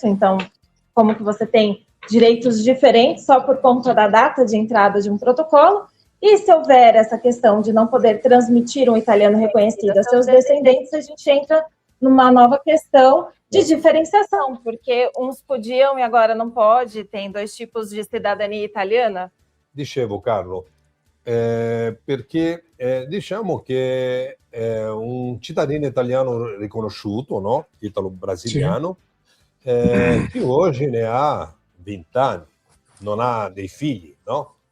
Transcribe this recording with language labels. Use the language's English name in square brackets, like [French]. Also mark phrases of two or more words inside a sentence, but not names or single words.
[Portuguese] Então, como que você tem direitos diferentes só por conta da data de entrada de um protocolo, e se houver essa questão de não poder transmitir um italiano reconhecido a seus descendentes, a gente entra numa nova questão de diferenciação, porque uns podiam e agora não pode, tem 2 tipos de cidadania italiana. [Italian] Dicevo, Carlo, perché diciamo che un cittadino italiano riconosciuto, no? Italo-brasiliano, che oggi ne ha 20 anni, non ha dei figli, no?